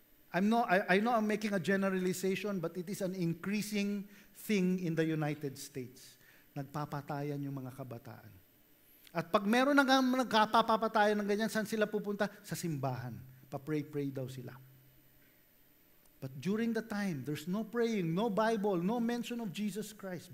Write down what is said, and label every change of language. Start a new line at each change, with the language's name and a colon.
English: I know I'm making a generalization, but it is an increasing thing in the United States.
Filipino: Nagpapatayan yung mga kabataan. At pag meron nagpapatayan ng ganyan, saan sila pupunta? Sa simbahan. Pa-pray daw sila.
English: But during the time, there's no praying, no Bible, no mention of Jesus Christ.